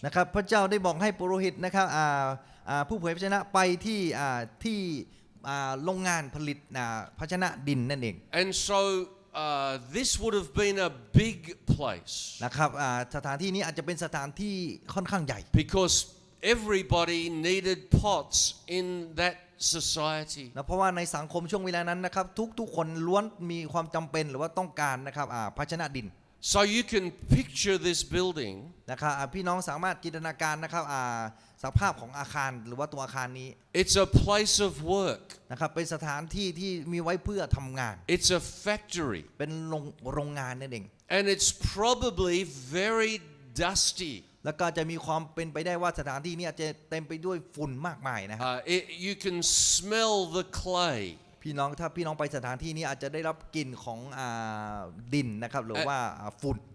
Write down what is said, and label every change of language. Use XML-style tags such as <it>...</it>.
<th>นะครับพระเจ้าได้บอกให้ปุโรหิตนะครับผู้เผยพระชนะไปที่โรงงานผลิตภาชนะดินนั่นเอง</th> <en>And so this would have been a big place</en> <th>นะครับสถานที่นี้อาจจะเป็นสถานที่ค่อนข้างใหญ่</th> <en>because everybody needed pots in that society.</en> <th>นะเพราะว่าในสังคมช่วงเวลานั้นนะครับทุกคนล้วนมีความจำเป็นหรือว่าต้องการนะครับภาชนะดิน</th> <en>So you can picture this building</en> <th>นะครับพี่น้องสามารถจินตนาการนะครับสภาพของอาคารหรือว่าตัวอาคารนี้</th> <en>It's a place of work.</en> <th>นะครับเป็นสถานที่ที่มีไว้เพื่อทำงาน</th> <en>It's a factory.</en> <th>เป็นโรงงานนั่นเอง</th> <en>And it's probably very dusty.</en> <th>แล้วก็จะมีความเป็นไปได้ว่าสถานที่นี้อาจจะเต็มไปด้วยฝุ่นมากมายนะครับ</th> <en>You can smell the clay.</en> <th>ถ้าพี่น้องไปสถานที่นี้อาจจะได้รับกลิ่นของดินนะครับหรือว่าฝุ่น</th>